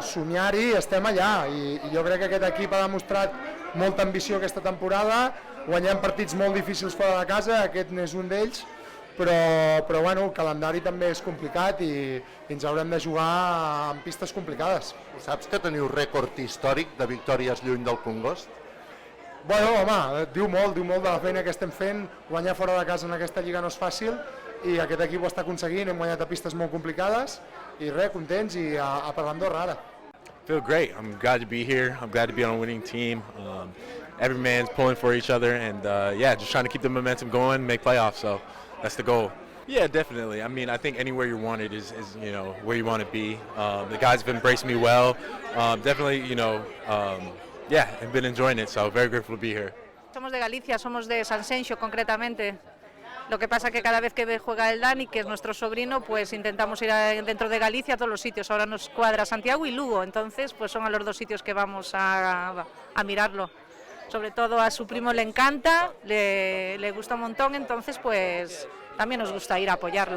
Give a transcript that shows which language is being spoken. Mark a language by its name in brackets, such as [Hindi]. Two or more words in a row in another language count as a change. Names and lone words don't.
[Catalan] Somiar-hi, estem allà i jo crec que aquest equip ha demostrat molta ambició aquesta temporada, guanyant partits molt difícils fora de casa, aquest n'és un d'ells, però bueno, el calendari també és complicat i ens haurem de jugar en pistes complicades. Saps que teniu rècord històric de victòries lluny del Congost? Bueno, home, diu molt de la feina que estem fent. Guanyar fora de casa en aquesta lliga no és fàcil i aquest equip ho està aconseguint, hem guanyat a pistes molt complicades i res, contents i a per l'Andorra ara. [English] Feel great. I'm glad to be here. I'm glad to be on a winning team. Every man's pulling for each other and just trying to keep the momentum going, make playoffs, so that's the goal. Yeah, definitely. I mean, I think anywhere you're wanted is where you want to be. The guys have embraced me well. Definitely, I've been enjoying it, so very grateful to be here. [Spanish] Somos de Galicia, somos de Sanxenxo concretamente. Lo que pasa que cada vez que juega el Dani, que es nuestro sobrino, pues intentamos ir dentro de Galicia a todos los sitios. Ahora nos cuadra Santiago y Lugo, entonces pues son a los dos sitios que vamos a mirarlo. Sobre todo a su primo le encanta, le gusta un montón, entonces pues también nos gusta ir a apoyarlo.